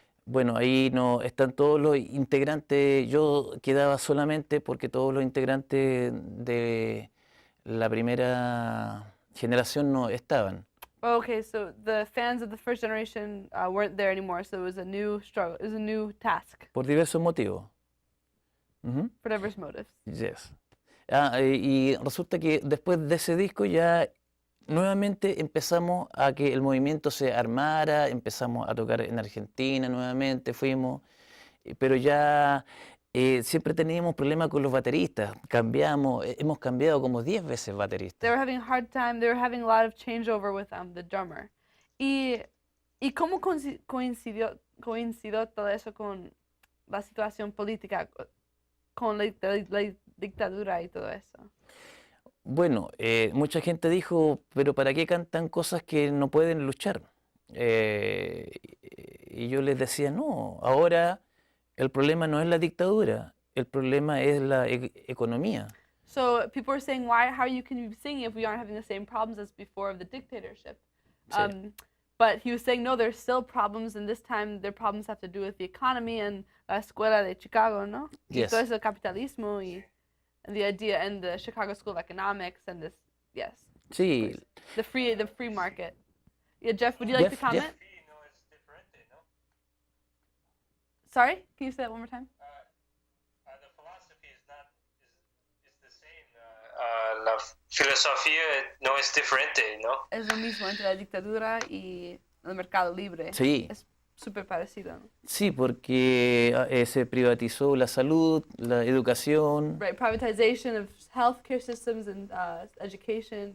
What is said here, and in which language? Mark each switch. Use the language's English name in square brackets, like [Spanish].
[Spanish] Bueno, ahí no están todos los integrantes. Yo quedaba solamente porque todos los integrantes de la primera generación no estaban. [English] Okay, so the fans of the first generation weren't there anymore, so it was a new struggle. It was a new task [Spanish] Por diversos motivos. Ujú. [English] for diverse motives. Yes. [Spanish] Y resulta que después de ese disco ya nuevamente empezamos a que el movimiento se armara, empezamos a tocar en Argentina nuevamente, fuimos, pero ya siempre teníamos problemas con los bateristas, hemos cambiado como 10 veces bateristas. [English] They were having a hard time. They were having a lot of changeover with the drummer. [Spanish] Y cómo coincidió todo eso con la situación política, con la dictadura y todo eso? Bueno, mucha gente dijo, pero ¿para qué cantan cosas que no pueden luchar? Y yo les decía, no, ahora El problema no es la dictadura, el problema es la economía. [English] So people are saying, how you can be singing if we aren't having the same problems as before of the dictatorship? [Spanish] Sí. [English] But he was saying, no, there's still problems, and this time their problems have to do with the economy and la escuela de Chicago, ¿no? [Spanish] Y [English] Yes. todo eso capitalismo and the idea and the Chicago School of Economics and this, yes, [Spanish] Sí, [English] the free market. Yeah, Jeff, would you like to Jeff? comment? [Spanish] Philosophy, no, es diferente, ¿no? [English] Sorry, can you say that one more time? The philosophy is not is the same. [Spanish] La filosofía no es diferente, ¿no? Es lo mismo entre la dictadura y el mercado libre. Sí. Es súper parecido, ¿no? Sí, porque se privatizó la salud, la educación, [English] Right, privatization of healthcare systems and education.